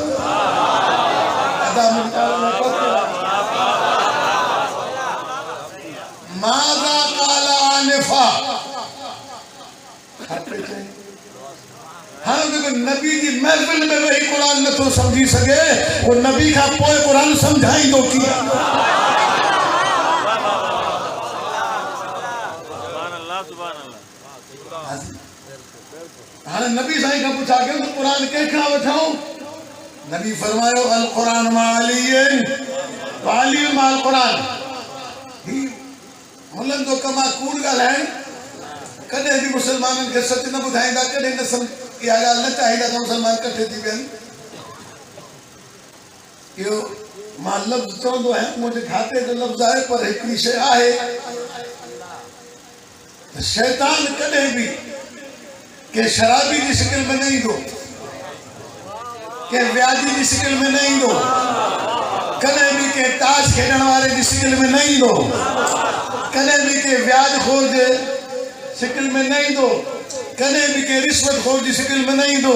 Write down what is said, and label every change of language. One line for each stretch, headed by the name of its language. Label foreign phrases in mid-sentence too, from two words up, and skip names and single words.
Arabic: ماذا قال آنفا,
Sindhi: हाणे जेको नबी जी महफ़िल में वेही क़ुरान नथो सम्झी सघे उहो नबी खां पोइ क़ुरान सम्झाईंदो कीअं? हाणे नबी साईं खां पुछा कयो त क़ुरान कंहिंखां वठूं? नबी फरमायो
Arabic: القرآن مع علي وعلي مع القرآن.
Sindhi: ही मुलनि जो कम आहे कूड़ ॻाल्हाइण। कॾहिं बि मुसलमाननि खे सच न ॿुधाईंदा, कॾहिं न इहा ॻाल्हि न चाहींदा त मुसलमान कठे थी वियनि। यो मां लफ्ज़ चवंदो आहियां मुंहिंजे खाते जो लफ्ज़ आहे पर हिकिड़ी शइ आहे त शैतान कॾहिं बि के शराबी जी शिकिल में न ईंदो, के व्याजी जी शिकिल में न ईंदो, कॾहिं बि के ताश खेॾण वारे जी शिकिल में न ईंदो, कॾहिं बि के व्याज खोर जे शिकिल में न ईंदो, कॾहिं बि के रिश्वत खोर जी शिकिल में न ईंदो।